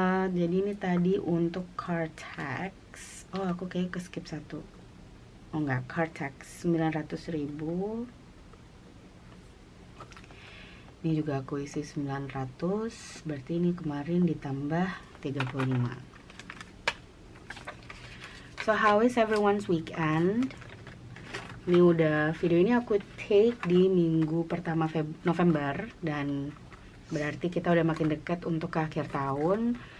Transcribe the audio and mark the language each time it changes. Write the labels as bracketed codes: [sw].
[id] Jadi ini tadi untuk car tax. Oh, aku kayak ke skip satu. Oh enggak, car tax 900 ribu. Ini juga aku isi 900, berarti ini kemarin ditambah 35. [en] So how is everyone's weekend? [id] Ini udah, video ini aku take di minggu pertama November, dan berarti kita udah makin dekat untuk ke akhir tahun.